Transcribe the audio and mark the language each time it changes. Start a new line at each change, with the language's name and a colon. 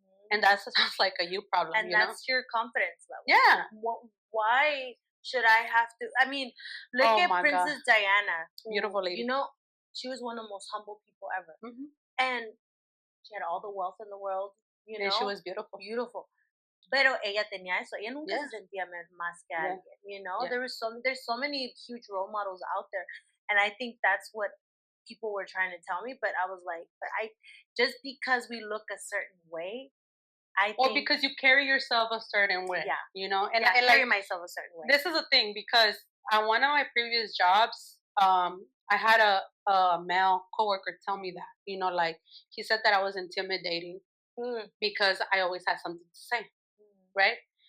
English: And that sounds like a you problem, and that's your confidence level. Yeah. Why should I have to? I mean, look at Princess Diana. Beautiful lady. You know, she was one of the most humble people ever. And she had all the wealth in the world, you know. And she was beautiful. Beautiful.
Spanish: Pero ella tenía eso. Ella nunca se sentía más que alguien,
English: you know. There's so many huge role models out there. And I think that's what people were trying to tell me. But I was like, just because we look a certain way, or because you carry yourself a certain way, you know, and I carry myself a certain way. This is a thing because on one of my previous jobs, I had a male coworker tell me that, you know, like he said that I was intimidating because I always had something to say, right?